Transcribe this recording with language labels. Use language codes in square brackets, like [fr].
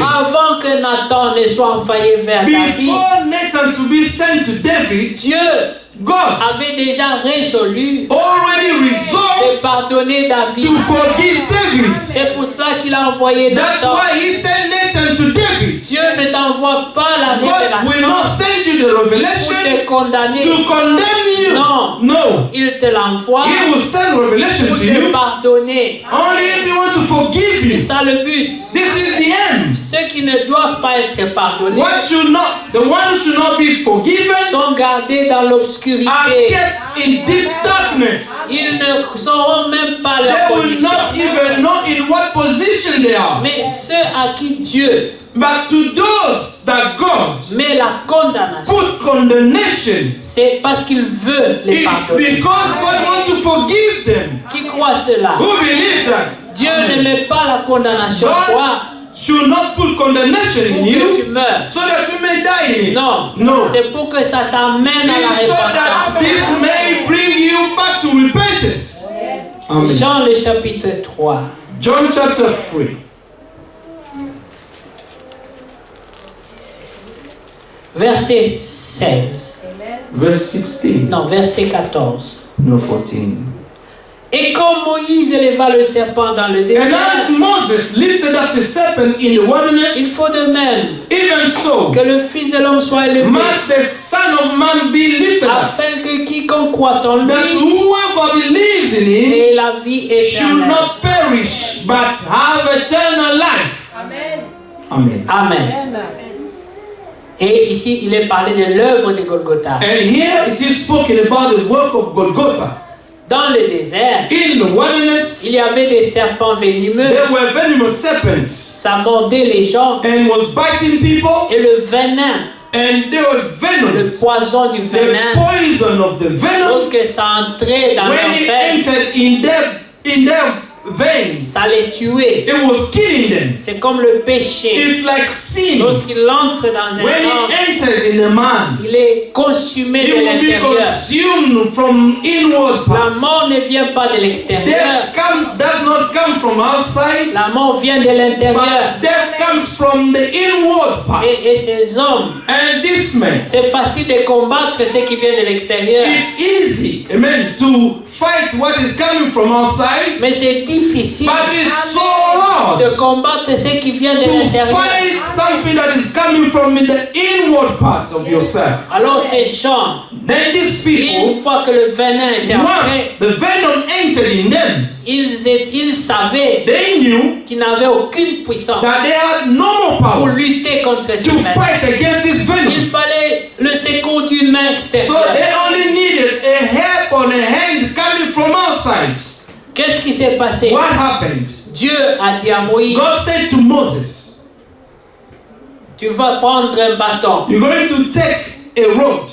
[fr] Avant que Nathan ne soit envoyé vers David, [en] Before Nathan to be sent to David, [fr] Dieu [en] God [fr] avait déjà résolu [en] already [fr] de [en] resolved [fr] pardonner David. [en] to forgive David. [fr] C'est pour cela qu'il a envoyé [en] That's [fr] Nathan. [en] why he sent Nathan to David. [fr] Dieu ne t'envoie pas la [en] God will [fr] révélation [en] not send you the [fr] pour [en] revelation [fr] te condamner. [en] to condemn you. [fr] Non. [en] No. [fr] Il te l'envoie [en] He will send revelation [fr] pour [en] to [fr] te [en] you [fr] pardonner. [en] only if you want to forgive [fr] C'est ça le but. [en] This is the end. [fr] Ceux qui ne doivent pas être pardonnés [en] The one who should not be forgiven [fr] sont gardés dans [en] are [fr] l'obscurité. [en] kept in deep darkness. [fr] Ils ne sauront même pas leur [en] They will [fr] condition. [en] not even know in what position they are. [fr] Mais ceux à qui Dieu [en] But to those that God [fr] met la condamnation, [en] put condemnation, [fr] c'est parce qu'il veut les [en] it's [fr] pardonner. [en] because God wants to forgive them. [fr] Qui croit cela? [en] Who believe that? [fr] Dieu ne met pas la condamnation en toi [en] God should not put condemnation [fr] pour [en] in [fr] que [en] you [fr] tu meurs. [en] so that you may die in it. [fr] Non, [en] No. [fr] c'est pour que ça t'amène à la [en] It's so that [fr] repentance. [en] this may bring you back to repentance. Amen. [fr] Jean le chapitre 3. [en] John chapter 3. [fr] Verset 16. [en] Verse 16. [fr] Non, verset 14. [en] No, 14. [fr] Et comme Moïse éleva le serpent dans le [en] And [fr] désert, [en] as Moses lifted up the serpent in the [fr] il [en] wilderness, [fr] faut de même [en] even so [fr] que le Fils de l'homme soit élevé, [en] must the Son of Man be lifted up, [fr] afin que quiconque croit en [en] that [fr] lui [en] whoever believes in him [fr] ait la vie [en] should [fr] éternelle. [en] not perish, but have eternal life. Amen. Amen. Amen. [fr] Et ici, il est parlé de l'œuvre de Golgotha. [en] And here it is spoken about the work of Golgotha. [fr] Dans le désert, [en] In the wilderness, [fr] il y avait des serpents venimeux. [en] there were venomous serpents [fr] Ça mordait les gens. [en] and was biting people, [fr] Et le venin, [en] and there were [fr] le [en] venoms, [fr] poison du [en] the [fr] venin, [en] poison of the venom, [fr] lorsque ça entrait dans [en] when [fr] leur [en] it [fr] veine, [en] entered in their veins, [fr] ça les tuait. [en] it was killing them. [fr] C'est comme le péché. [en] It's like sin. [fr] Lorsqu'il entre dans un [en] When [fr] homme, [en] it enters in a man, [fr] il est consumé [en] it [fr] de [en] will be [fr] l'intérieur. [en] consumed from inward [fr] La [en] parts. [fr] mort ne vient pas de l'extérieur. [en] Does not come from outside, [fr] La mort vient de l'intérieur. [en] but death comes from the inward part. [fr] Et ces hommes, [en] And this man, [fr] c'est facile de combattre ce qui vient de l'extérieur. [en] it's easy, amen, to fight what is coming from outside, [fr] Mais c'est difficile [en] but it's so hard [fr] de combattre ce qui vient de [en] to [fr] l'intérieur. [en] fight something that is coming from the inward parts of yourself. [fr] Alors ces gens, [en] Then these [fr] une [en] people, [fr] fois que le venin était entré, [en] once the venom entered in them, [fr] ils savaient [en] they knew [fr] qu'ils n'avaient aucune puissance [en] that they had no more [fr] pour [en] power [fr] lutter contre ce [en] to [fr] venin. [en] fight against this [fr] Il [en] venom. [fr] fallait le secours d'une main [en] So [fr] extérieure. [en] they only needed a help on a hand coming from outside. [fr] Qu'est-ce qui s'est passé? [en] What happened? [fr] Dieu a dit à Moïse, [en] God said to Moses, [fr] tu vas prendre un bâton, [en] you're going to take a rod,